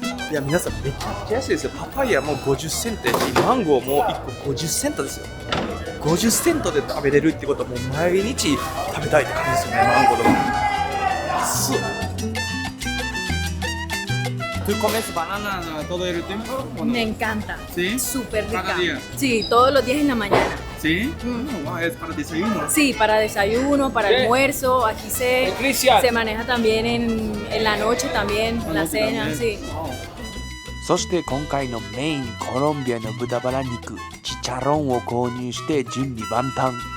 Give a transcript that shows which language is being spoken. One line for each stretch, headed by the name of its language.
Japanese: いや皆さんめちゃくちゃ安いですよ。パパイヤもう50セントやし、マンゴーも1個50セントですよ。 50セントで食べれるってことはもう毎日食べたいって感じですよね、マンゴーとか。安っ。
Spanish: ¿Tú comes banana todo el tiempo o no? Me encanta. ¿Sí? Súper rica. ¿Cada día? Sí, todos los días en la mañana. ¿Sí? Wow, es para desayuno. Sí, para desayuno, para almuerzo. Aquí se maneja también en la noche también, en la cena, sí.
Japanese: そして今回のメインコロンビアの豚バラ肉チチャロンを購入して準備万端。